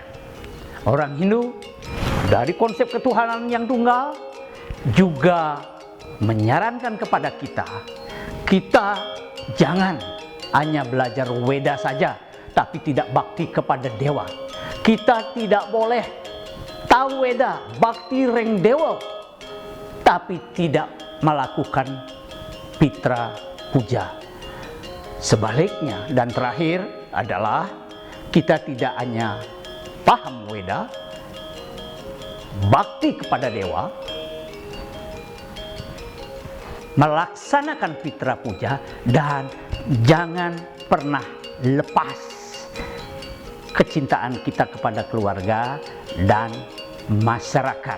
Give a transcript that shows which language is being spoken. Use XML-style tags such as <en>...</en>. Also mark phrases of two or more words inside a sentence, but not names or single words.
<id>Orang Hindu dari konsep ketuhanan yang tunggal juga menyarankan kepada kita jangan hanya belajar Weda saja tapi tidak bakti kepada dewa. Kita tidak boleh tahu Weda, bakti ring dewa, tapi tidak melakukan pitra puja. Sebaliknya, dan terakhir adalah kita tidak hanya paham Weda, bakti kepada dewa, melaksanakan pitra puja, dan jangan pernah lepas kecintaan kita kepada keluarga dan masyarakat.</id>